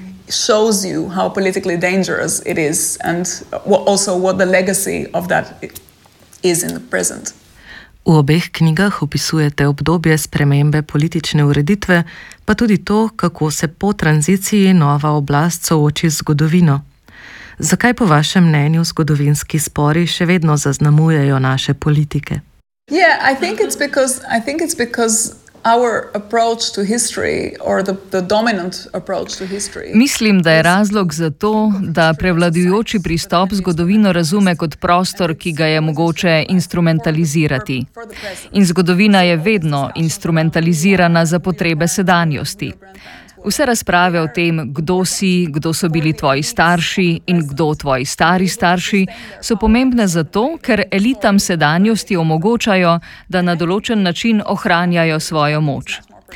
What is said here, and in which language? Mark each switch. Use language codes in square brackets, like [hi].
[en] Shows you how politically dangerous it is and also what the legacy of that is in the present. [sl] V obeh knjigah opisujete obdobje spremembe politične ureditve, pa tudi to, kako se po tranziciji nova oblast sooči z zgodovino. Zakaj po vašem mnenju zgodovinski spori še vedno zaznamujejo naše politike? [en] Yeah, I think it's because our approach to history or the dominant approach to history. [sl] Mislim, da je razlog za to, da prevladujoči pristop zgodovino razume kot prostor, ki ga je mogoče instrumentalizirati. In zgodovina je vedno instrumentalizirana za potrebe sedanjosti. Vse razprave o tem, kdo si, kdo so bili tvoji starši in kdo tvoji stari starši, so pomembne zato, ker elitam sedanjosti omogočajo, da na določen način ohranjajo svojo moč.